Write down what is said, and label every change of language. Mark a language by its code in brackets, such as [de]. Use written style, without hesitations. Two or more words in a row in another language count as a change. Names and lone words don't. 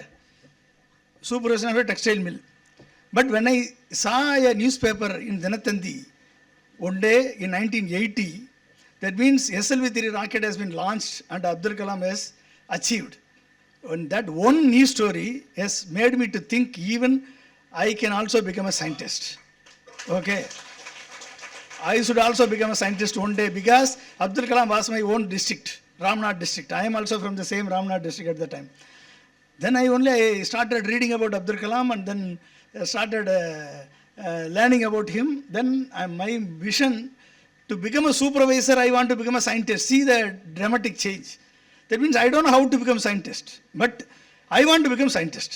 [en] Supervisor of a textile mill. But when I saw a newspaper in Dinathandi, one day in 1980, that means SLV-3 rocket has been launched and Abdul Kalam has achieved. And that one news story has made me to think even I can also become a scientist. Okay. I should also become a scientist one day because Abdul Kalam was my own district, Ramnath district. I am also from the same Ramnath district at the time. Then I started reading about Abdul Kalam and then started learning about him. Then my vision to become a supervisor, I want to become a scientist. See the dramatic change. That means I don't know how to become scientist, but I want to become scientist.